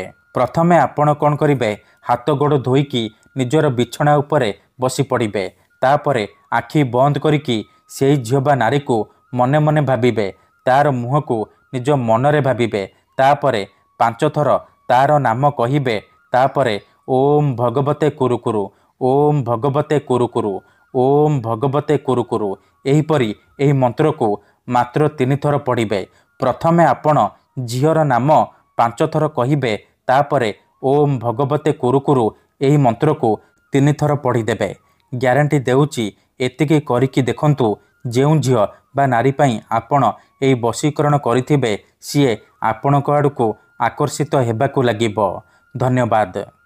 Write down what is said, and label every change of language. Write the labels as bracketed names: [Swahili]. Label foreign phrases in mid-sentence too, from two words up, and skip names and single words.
[Odia] ପ୍ରଥମେ ଆପଣ କଣ କରିବେ, ହାତ ଗୋଡ଼ ଧୋଇକି ନିଜର ବିଛଣା ଉପରେ ବସି ପଡ଼ିବେ। ତାପରେ ଆଖି ବନ୍ଦ କରିକି ସେଇ ଝିଅ ବା ନାରୀକୁ ମନେ ମନେ ଭାବିବେ। ତା'ର ମୁହଁକୁ ନିଜ ମନରେ ଭାବିବେ। ତାପରେ 5 ଥର ତା'ର ନାମ କହିବେ। [Sanskrit] तापरे ओम भगवते कुरु कुरु, ओम भगवते कुरु कुरु, ओम भगवते कुरु कुरु [Odia] ଏହିପରି ଏହି ମନ୍ତ୍ରକୁ ମାତ୍ର 3 ଥର ପଢ଼ିବେ। ପ୍ରଥମେ ଆପଣ ଝିଅର ନାମ 5 ଥର କହିବେ। ତାପରେ [Sanskrit] ओम भगवते कुरु कुरु [Odia] ଏହି ମନ୍ତ୍ରକୁ 3 ଥର ପଢ଼ିଦେବେ। ଗ୍ୟାରେଣ୍ଟି ଦେଉଛି ଏତିକି କରିକି ଦେଖନ୍ତୁ ଯେଉଁ ଝିଅ ବା ନାରୀ ପାଇଁ ଆପଣ ଏହି ବଶୀକରଣ କରିଥିବେ ସିଏ ଆପଣଙ୍କ ଆଡ଼କୁ ଆକର୍ଷିତ ହେବାକୁ ଲାଗିବ। ଧନ୍ୟବାଦ।